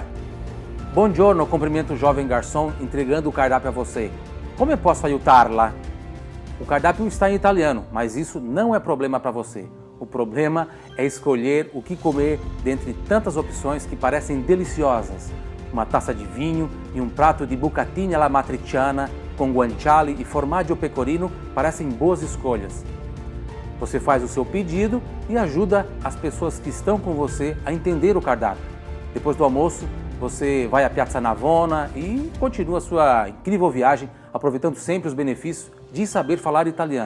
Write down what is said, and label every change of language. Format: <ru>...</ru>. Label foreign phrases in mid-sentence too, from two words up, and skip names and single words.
<pt>Buongiorno, cumprimenta o jovem garçom entregando o cardápio a você. Como eu posso aiutarla? O cardápio está em italiano, mas isso não é problema para você. O problema é escolher o que comer dentre tantas opções que parecem deliciosas. Uma taça de vinho e um prato de bucatini alla matriciana com guanciale e</pt> <it>formaggio pecorino</it> <pt>parecem boas escolhas. Você faz o seu pedido e ajuda as pessoas que estão com você a entender o cardápio. Depois do almoço, você vai à Piazza Navona e continua sua incrível viagem aproveitando sempre os benefícios de saber falar italiano.</pt>